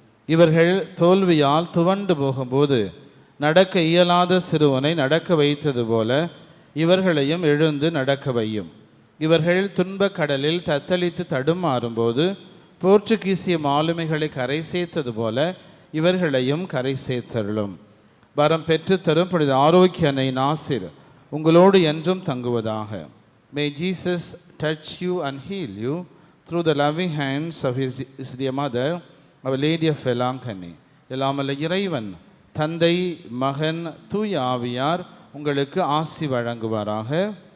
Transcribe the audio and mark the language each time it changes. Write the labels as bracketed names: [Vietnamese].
[Tamil] இவர்கள் தோல்வியால் துவண்டு போகும்போது நடக்க இயலாத சிறுவனை நடக்க வைத்தது போல இவர்களையும் எழுந்து நடக்க வையும். இவர்கள் துன்பக் கடலில் தத்தளித்து தடுமாறும்போது போர்ச்சுகீசிய மாலுமிகளை கரை சேர்த்தது போல இவர்களையும் கரை சேர்த்தருளும். வரம் பெற்றுத்தரும் புனித ஆரோக்கிய அன்னையின் ஆசீர் உங்களோடு என்றும் தங்குவதாக. [English] May Jesus touch you and heal you through the loving hands of his dear mother, Our Lady of Velankani. [Tamil] எல்லாமல்ல இறைவன் தந்தை மகன் தூய ஆவியார் உங்களுக்கு ஆசி வழங்குவாராக.